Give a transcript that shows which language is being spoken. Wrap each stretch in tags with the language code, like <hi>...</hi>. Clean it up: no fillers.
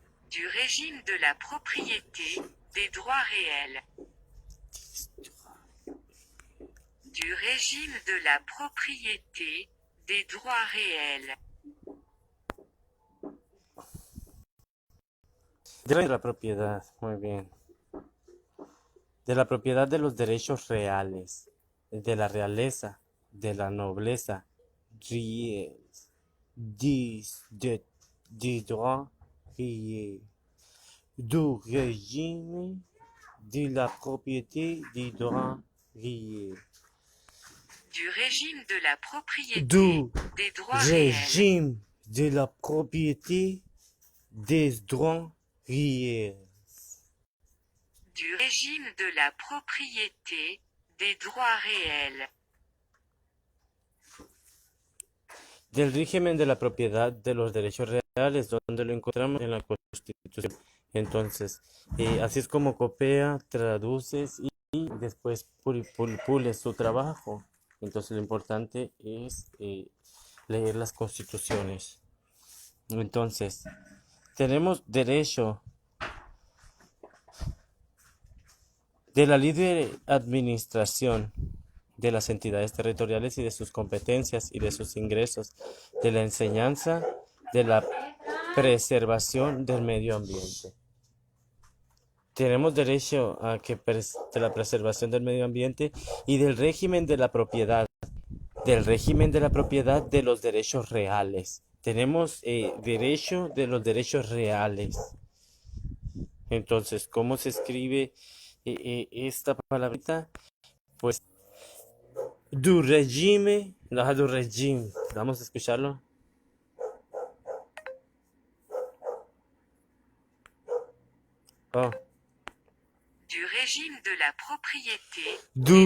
<fr>Du régime de la propriété, des droits réels. Du régime de la propriété, des droits réels.</fr> <es>De la propiedad, muy bien. De la propiedad de los derechos reales, de la realeza, de la nobleza, ries,</es> <fr>des droits réels, du régime de la propriété des droits réels. Du régime de la propriété, Du des droits réels. régime de la propriété des droits réels. Du régime de la propriété, des droits réels.</fr> <es>Del régimen de la propiedad de los derechos reales, donde lo encontramos en la Constitución. Entonces, así es como copia, traduces y después pules su trabajo. Entonces, lo importante es leer las constituciones. Entonces, tenemos derecho de la libre administración de las entidades territoriales y de sus competencias y de sus ingresos, de la enseñanza, de la preservación del medio ambiente. Tenemos derecho a de la preservación del medio ambiente y del régimen de la propiedad, de los derechos reales. Tenemos derecho de los derechos reales. Entonces, ¿cómo se escribe esta palabrita?</es> <fr>Pues, du régime, no, du régime.</fr> <es>Vamos a escucharlo. Oh.</es> <fr>Du régime de la propriété, des</fr>